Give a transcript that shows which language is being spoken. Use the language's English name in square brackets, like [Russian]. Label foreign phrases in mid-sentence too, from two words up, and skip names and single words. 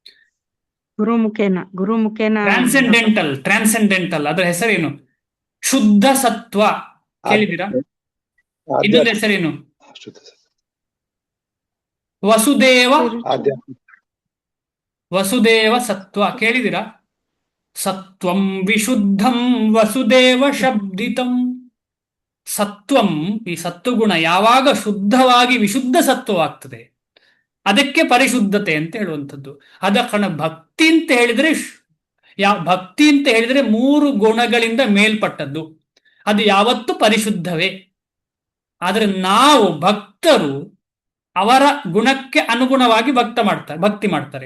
[Kannada] ಗುರುಮುಖೇನ ಟ್ರಾನ್ಸೆಂಡೆಂಟಲ್ ಅದರ ಹೆಸರೇನು? ಶುದ್ಧ ಸತ್ವ. ಕೇಳಿದಿರಾ? ಇನ್ನೊಂದು ಹೆಸರೇನು? ವಸುದೇವ ಸತ್ವ. ಕೇಳಿದಿರಾ? [Sanskrit] ಸತ್ವಂ ವಿಶುದ್ಧಂ ವಸುದೇವ ಶಬ್ದಿತಂ. [Kannada] ಸತ್ವಂ, ಈ ಸತ್ವಗುಣ ಯಾವಾಗ ಶುದ್ಧವಾಗಿ ವಿಶುದ್ಧ ಸತ್ವವಾಗ್ತದೆ ಅದಕ್ಕೆ ಪರಿಶುದ್ಧತೆ ಅಂತ ಹೇಳುವಂಥದ್ದು. ಅದ ಕಾರಣ ಭಕ್ತಿ ಅಂತ ಹೇಳಿದ್ರೆ ಭಕ್ತಿ ಅಂತ ಹೇಳಿದ್ರೆ 3 ಗುಣಗಳಿಂದ ಮೇಲ್ಪಟ್ಟದ್ದು, ಅದು ಯಾವತ್ತೂ ಪರಿಶುದ್ಧವೇ. ಆದ್ರೆ ನಾವು ಭಕ್ತರು ಅವರ ಗುಣಕ್ಕೆ ಅನುಗುಣವಾಗಿ ಭಕ್ತಿ ಮಾಡ್ತಾರೆ.